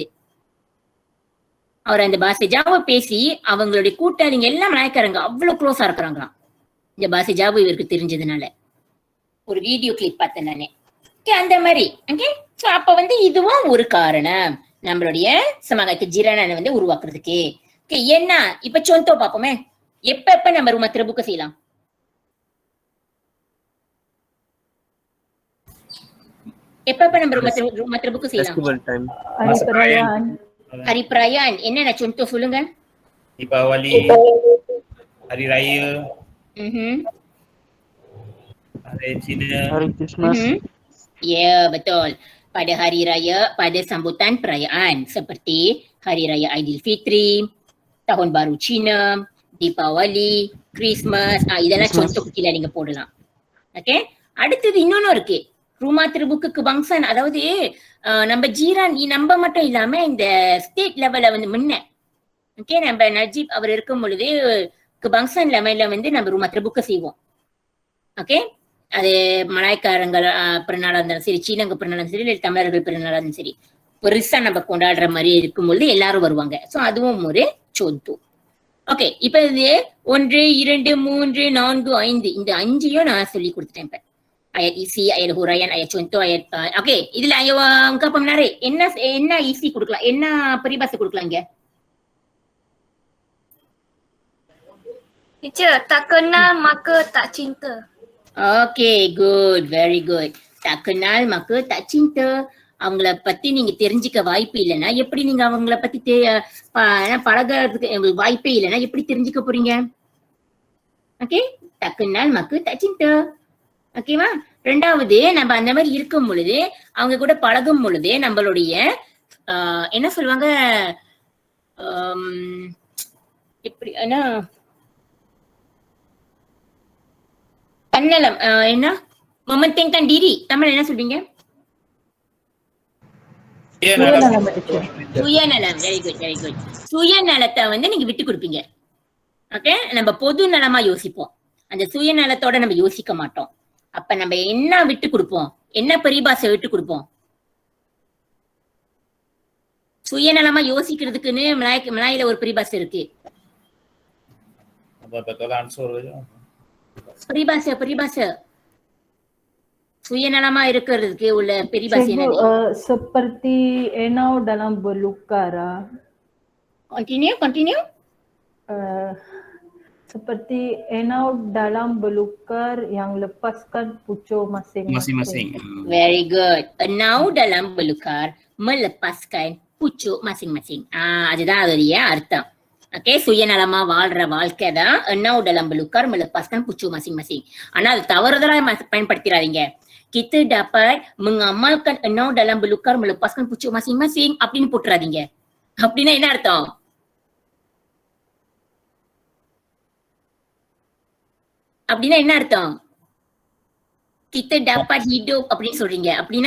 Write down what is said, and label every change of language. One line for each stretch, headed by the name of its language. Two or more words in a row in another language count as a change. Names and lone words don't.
Tamil: அவர் அந்த பாஷை ஜாவை பேசி அவங்களுடைய கூட்டாளிங்க எல்லாம் மலாய்க்காரங்க அவ்வளவு க்ளோஸா இருக்கிறாங்களாம் இந்த பாஷை ஜாவு இவருக்கு தெரிஞ்சதுனால. ஒரு வீடியோ கிளிப் பார்த்தேன் நானே. அந்த மாதிரி ஓகே. சோ அப்ப வந்து இதுவும் ஒரு காரணம் நம்மளுடைய
Malay: semangat kejiranan
Tamil: வந்து உருவாக்குறதுக்கு. ஓகே, என்ன இப்ப contoh பாப்போமே. எப்ப நம்ம
Malay: rumah terbuka
Tamil: செய்யலாம்? எப்ப நம்ம
Malay: rumah terbuka
Tamil: செய்யலாம்?
English: Festival time.
Malay: Hari perayaan. Hari perayaan.
Tamil: என்னென்ன contoh சொல்லுங்க?
Malay: Deepawali, Hari Raya, Hari Cina, Hari Christmas. Ya, betul. Pada hari raya, pada sambutan perayaan seperti Hari Raya Aidilfitri, Tahun Baru Cina, Deepawali, Christmas.
Tamil: இதெல்லாம் contoh கீழே நீங்க போடலாம். ஓகே, அடுத்தது இன்னொன்னு இருக்கு.
Malay: rumah terbuka kebangsaan.
Tamil: அதாவது நம்ம ஜீரான் நம்ம மட்டும் இல்லாம இந்த ஸ்டேட் லெவல்ல வந்து முன்ன ஓகே நம்ம நஜீப் அவர் இருக்கும் பொழுது kebangsaan லெவல்ல வந்து நம்ம
Malay: rumah terbuka
Tamil: செய்வோம். ஓகே, அது மலாய்க்காரங்கள் பிறநாளா இருந்தாலும் சரி, சீனங்க பிறநாளும் சரி, இல்லை தமிழர்கள் பிறநாளும் சரி, பெருசா நம்ம கொண்டாடுற மாதிரி இருக்கும்பொழுது எல்லாரும் வருவாங்க. சோ அதுவும் ஒரு சொத்து. ஓகே, இப்ப இது 1, 2, 3, 4, 5 இந்த 5ஐயும் நான் சொல்லி கொடுத்துட்டேன்.
Malay: இப்ப ayat isi, ayat huraian, ayat contoh, ayat okey, இதுல ungkapan menarik.
Tamil: என்ன isi கொடுக்கலாம், என்ன peribahasa கொடுக்கலாம் இங்க?
Malay: Teacher, tak kenal maka tak cinta.
English: Okay, good, very good.
Malay: Tak kenal maka tak cinta.
Tamil: அவங்கள பத்தி நீங்க தெரிஞ்சுக்க வாய்ப்பு இல்லைன்னா எப்படி நீங்க அவங்கள பத்தி பழகிறதுக்கு வாய்ப்பே இல்லைன்னா எப்படி தெரிஞ்சுக்க போறீங்க? ஓகே,
Malay: tak kenal maka tak cinta.
Tamil: ஓகேவா? ரெண்டாவது, நம்ம அந்த மாதிரி இருக்கும் பொழுது அவங்க கூட பழகும் பொழுது நம்மளுடைய என்ன சொல்லுவாங்க, எப்படி தன்னலம், என்ன
Malay: mementingkan diri,
Tamil: தமிழ் என்ன சொல்றீங்க?
English: சுயநலம். very good, very good.
Tamil: சுயநலத்தை வந்து நீங்க விட்டு கொடுப்பீங்க. ஓகே, நம்ம பொது நலமா யோசிப்போம். அந்த சுயநலத்தோட நம்ம யோசிக்க மாட்டோம். அப்ப நம்ம என்ன விட்டு கொடுப்போம், என்ன பரிபாஷை விட்டு கொடுப்போம்? சுயநலமா யோசிக்கிறதுக்குன்னு மலாயில ஒரு பரிபாஷை இருக்கு. பரிபாஷை சுயநலமா இருக்கிறதுக்கு உள்ள பரிபாஷை என்ன?
Malay: Seperti enau dalam belukara.
English: Continue.
Malay: Seperti enau dalam belukar yang lepaskan pucuk masing-masing.
English: Very good.
Malay: Enau dalam belukar melepaskan pucuk masing-masing.
Tamil: அதுதான் அதோடைய அர்த்தம். Okey, சுயநலமா வாழ்ற வாழ்க்கை தான்
Malay: என்னau dalam belukar melepaskan pucuk masing-masing.
Tamil: ஆனா அது தவறுதலா பயன்படுத்திடாதீங்க.
Malay: Kita dapat mengamalkan என்னau dalam belukar melepaskan pucuk masing-masing
Tamil: அப்படின்னு போட்டுறாதீங்க. அப்படின்னா என்ன அர்த்தம்? அப்படின்னா என்ன அர்த்தம்?
Malay: Kita dapat hidup
Tamil: அப்படின்னு சொல்றீங்க. அப்படின்னா